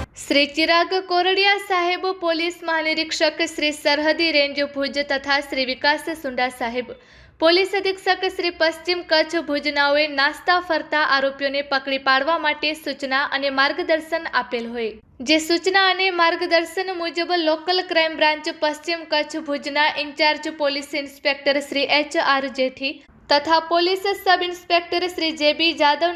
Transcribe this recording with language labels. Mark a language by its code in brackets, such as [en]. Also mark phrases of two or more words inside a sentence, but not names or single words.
[gu] શ્રી ચિરાગ કોરડિયા સાહેબ, પોલીસ મહાનિરીક્ષક શ્રી સરહદી રેંજ ભુજ તથા શ્રી વિકાસ સુંડા સાહેબ, પોલીસ અધિક્ષક શ્રી પશ્ચિમ કચ્છ ભુજનાઓએ નાસ્તા ફરતા આરોપીઓને પકડી પાડવા માટે સૂચના અને માર્ગદર્શન આપેલ હોય, જે સૂચના અને માર્ગદર્શન મુજબ લોકલ ક્રાઇમ બ્રાન્ચ પશ્ચિમ કચ્છ ભુજના ઇન્ચાર્જ પોલીસ ઇન્સ્પેક્ટર શ્રી HR જેઠી તથા પોલીસ સબ ઇન્સ્પેક્ટર શ્રી JB જાદવ